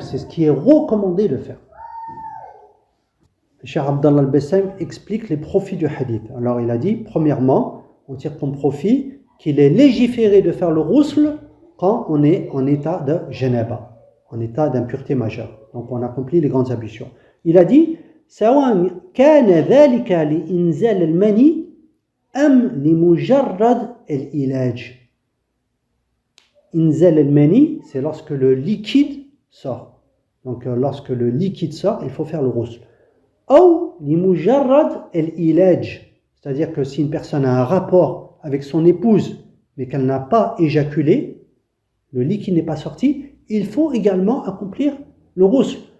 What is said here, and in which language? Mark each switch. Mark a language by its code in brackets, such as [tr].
[fr] C'est ce qui est recommandé de faire. Cheikh Abdallah al-Bassam explique les profits du hadith. Alors, il a dit, premièrement, on tire comme profit qu'il est légiféré de faire le ghusl quand on est en état de janaba, en état d'impureté majeure. Donc, on accomplit les grandes ablutions. Il a dit, [ar] سواء كان ذلك لإنزال المني أم لمجرد العلاج. [fr] Inzal al-mani, c'est lorsque le liquide sort. Donc lorsque le liquide sort, il faut faire le ghusl. Ou limujarrad al-ilaj, c'est-à-dire que si une personne a un rapport avec son épouse, mais qu'elle n'a pas éjaculé, le liquide n'est pas sorti, il faut également accomplir le ghusl.